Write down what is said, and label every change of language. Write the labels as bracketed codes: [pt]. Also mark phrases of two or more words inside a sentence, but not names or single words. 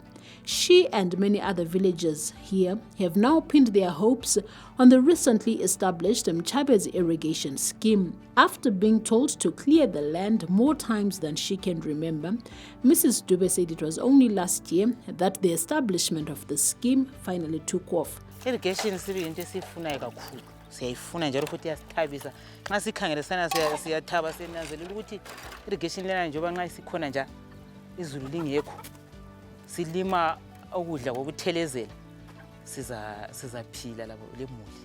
[en] She and many other villagers here have now pinned their hopes on the recently established Mchabe's irrigation scheme. After being told to clear the land more times than she can remember, Mrs. Dube said it was only last year that the establishment of the scheme finally took off. [nd] Irrigation sibinto esifunayo kakhulu. Siyayifuna njalo futhi yasithabisa. Nxa sikhangele sana siyathaba senanzelela ukuthi irrigation lena njengoba nxa isikhona nje izulu lingekho. Silima ukudla kokuthelezela sizaphila labo lemuli.